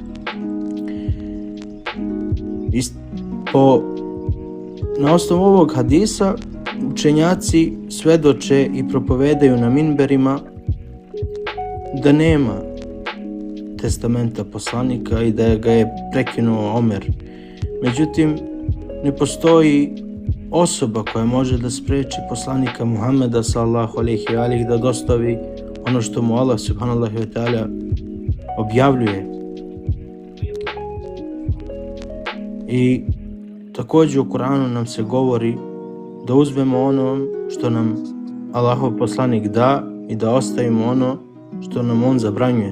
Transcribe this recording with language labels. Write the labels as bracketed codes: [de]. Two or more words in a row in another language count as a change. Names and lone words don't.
[sr] Na osnovu ovog hadisa učenjaci svedoče i propovedaju na minberima da nema testamenta poslanika i da ga je prekinuo Omer. Međutim, ne postoji osoba koja može da spreči poslanika Muhammeda [ar] صلى الله عليه وآله [sr] da dostavi ono što mu Allah [ar] سبحانه وتعالى [sr] objavljuje. I također u Kur'anu nam se govori da uzmemo ono što nam Allahov poslanik da i da ostavimo ono što nam on zabranjuje.